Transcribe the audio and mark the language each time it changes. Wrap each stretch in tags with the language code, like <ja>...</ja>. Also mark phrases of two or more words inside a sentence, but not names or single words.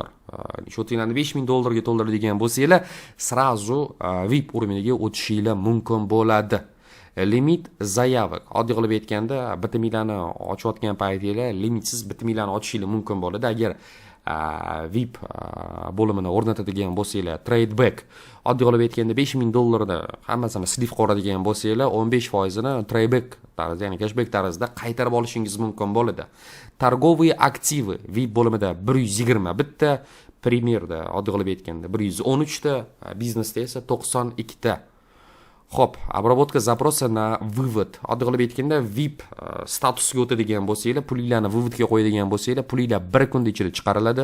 <uz>Shotinglarni $5000 ga to'ldiradigan bo'lsanglar, сразу VIP uroviniga o'tishinglar mumkin bo'ladi. Limit zayavak. Oddiy qilib aytganda, bitimlarni ochayotgan paytingizda limitsiz bitimlarni ochishinglar mumkin bo'ladi. Agar VIP bo'limini o'rnatadigan bo'lsanglar,</uz> <en>trade back.</en> <uz>Oddiy qilib aytganda $5000 da hammasini slif qo'radigan bo'lsanglar, 15% ni</uz> <en>trade back</en> <uz>tarzda, ya'ni cashback tarzda qaytarib olishingiz mumkin bo'ladi.</uz> <ru>Торговые активы</ru> <uz>VIP bo'limida 120 bitta, Premierda oddiy qilib aytganda 113 ta, biznesda esa 92 ta. Xo'p,</uz> <ru>обработка запроса на вывод.</ru> <uz>Oddiy qilib aytganda VIP statusga o'tadigan bo'lsanglar, pulinglarni выводga qo'yadigan bo'lsanglar, pulinglar 1 kunda ichida chiqariladi.</uz>